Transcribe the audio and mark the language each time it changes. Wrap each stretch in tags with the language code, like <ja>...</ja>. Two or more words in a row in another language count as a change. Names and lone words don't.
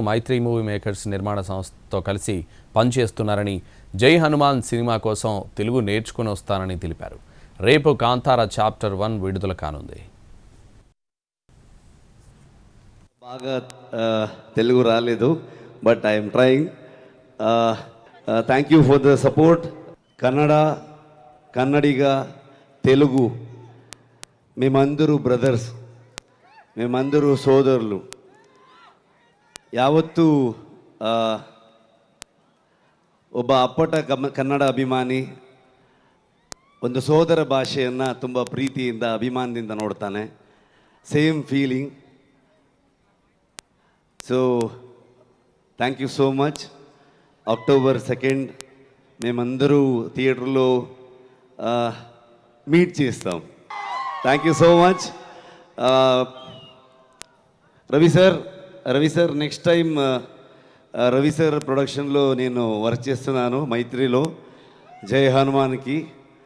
<te>మైత్రి మూవీ మేకర్స్ నిర్మాణ సంస్థతో కలిసి పనిచేస్తున్నారని, జై హనుమాన్ సినిమా కోసం తెలుగు నేర్చుకుని వస్తానని తెలిపారు. రేపు కాంతార చాప్టర్ 1 విడుదల కానుంది. బాగా తెలుగు రాలేదు,</te> <en>But I'm trying. Thank you for the support.</en> <te>కన్నడిగా తెలుగు మేమందరూ బ్రదర్స్, మేమందరూ సోదరులు.</te> <kn>ಯಾವತ್ತೂ ಒಬ್ಬ ಅಪ್ಪಟ ಕನ್ನಡ ಅಭಿಮಾನಿ ಒಂದು ಸೋದರ ಭಾಷೆಯನ್ನು ತುಂಬ ಪ್ರೀತಿಯಿಂದ ಅಭಿಮಾನದಿಂದ ನೋಡ್ತಾನೆ.</kn> <en>Same feeling. So thank you so much.</en> <te>అక్టోబర్ 2 మేమందరూ థియేటర్లో మీట్ చేస్తాం.</te> <en>Thank you so much.</en> <te>రవి సార్</te> <en>next time</en> <te>రవి సార్ ప్రొడక్షన్లో నేను వర్క్ చేస్తున్నాను మైత్రిలో, జై హనుమాన్కి.</te>